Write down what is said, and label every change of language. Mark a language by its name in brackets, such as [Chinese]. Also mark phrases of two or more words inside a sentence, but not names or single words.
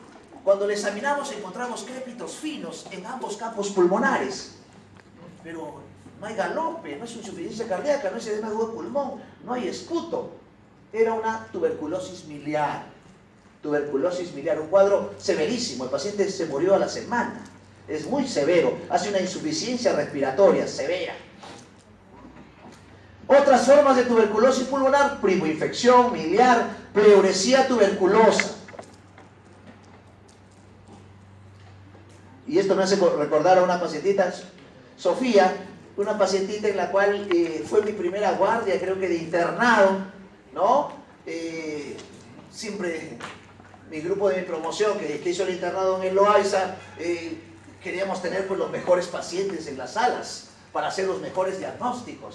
[Spanish] Cuando le examinamos encontramos crépitos finos en ambos campos pulmonares, pero no hay galope, no es insuficiencia cardíaca, no es edema de pulmón, no hay esputo. Era una tuberculosis miliar, un cuadro severísimo. El paciente se murió a la semana. Es muy severo, hace una insuficiencia respiratoria severa. Otras formas de tuberculosis pulmonar: primoinfección miliar, pleuresía tuberculosa. Y esto me hace recordar a una pacientita, Sofía, una pacientita en la cual fue mi primera guardia, creo que de internado, ¿no? Siempre mi grupo de promoción que hizo el internado en el Loaiza, queríamos tener pues los mejores pacientes en las salas para hacer los mejores diagnósticos.